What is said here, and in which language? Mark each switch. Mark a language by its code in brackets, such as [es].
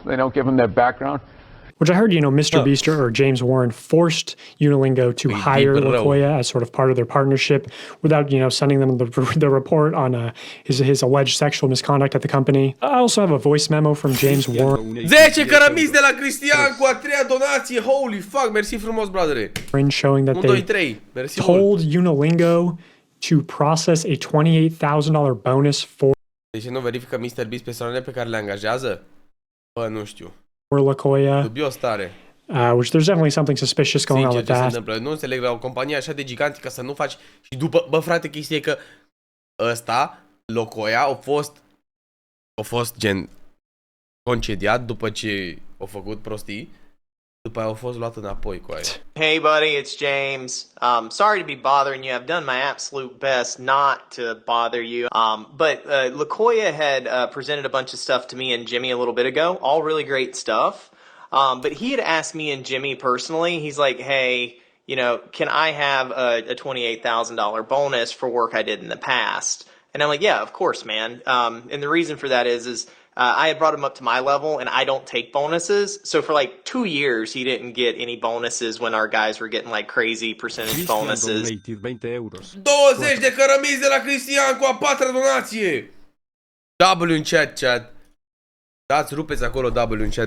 [en] They don't give them their background. Which I heard, you know, MrBeast or James Warren forced Unilingo to hire Locoya as sort of part of their partnership without, you know, sending them the report on his alleged sexual misconduct at the company. I also have a voice memo from James Warren. [ro] 10 cărămizi de la Cristian cu a 3-a donație. [en] Holy fuck, [ro] mersi frumos, [en] brother. Showing that they told Unilingo to process a $28,000 bonus for [ro] De ce nu verifică MrBeast persoanele pe care le angajează? Bă, nu știu. Locoya. Dubios tare. [en] Which there's definitely something suspicious going on with that. [ro] Se întâmplă? Nu înțeleg la o companie așa de gigantică să nu faci și după, bă frate, chestia e că ăsta, Locoya, a fost gen concediat după ce a făcut prostii, după aia a fost luat înapoi cu aia. [en] Hey buddy, it's James. Sorry to be bothering you. I've done my absolute best not to bother you. But Locoya had presented a bunch of stuff to me and Jimmy a little bit ago. All really great stuff. But he had asked me and Jimmy personally. He's like, hey, you know, can I have a $28,000 bonus for work I did in the past? And I'm like, yeah, of course, man. And the reason for that is I had brought him up to my level, and I don't take bonuses. So for like 2 years, he didn't get any bonuses when our guys were getting like crazy percentage bonuses. [ro] 20 de cărămizi de la Cristian cu a 4-a donație. W în chat. Dați, rupeți acolo W în chat.